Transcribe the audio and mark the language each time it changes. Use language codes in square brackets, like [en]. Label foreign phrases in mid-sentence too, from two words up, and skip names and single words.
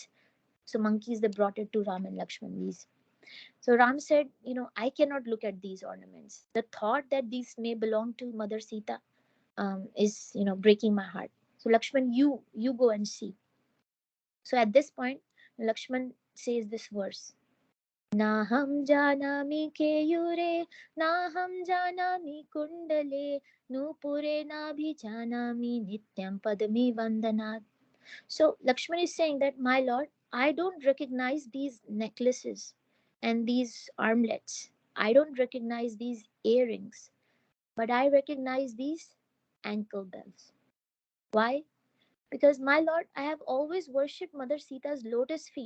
[en] So monkeys, they brought it to Ram and Lakshman, these. So Ram said, I cannot look at these ornaments. The thought that these may belong to Mother Sita is, breaking my heart. So Lakshman, you go and see. So at this point, Lakshman says this verse: [sa] न हं जानामि केयूरे न हं जानामि कुण्डले नूपुरे न भि जानामि नित्यं पद्मि वन्दनात्. [en] So Lakshman is saying that, my lord, I don't recognize these necklaces and these armlets. I don't recognize these earrings, but I recognize these ankle bells. Why? Because, my lord, I have always worshipped Mother Sita's lotus feet.